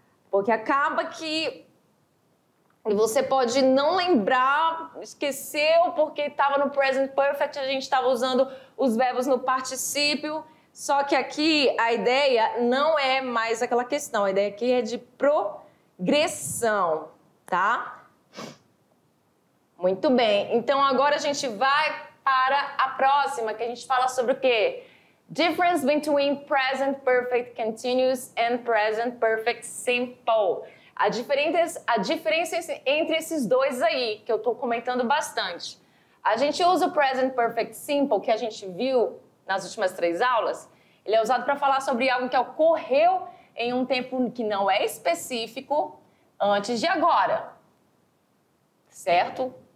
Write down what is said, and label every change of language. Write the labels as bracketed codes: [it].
[pt] Porque acaba que você pode não lembrar, esqueceu porque estava no present perfect, a gente estava usando os verbos no particípio. Só que aqui a ideia não é mais aquela questão, a ideia aqui é de progressão, tá? Muito bem, então agora a gente vai para a próxima, que a gente fala sobre o quê? [en] Difference between present perfect continuous and present perfect simple. [pt] A diferença entre esses dois aí, que eu estou comentando bastante. A gente usa o present perfect simple, que a gente viu nas últimas 3 aulas. Ele é usado para falar sobre algo que ocorreu em um tempo que não é específico antes de agora. Certo?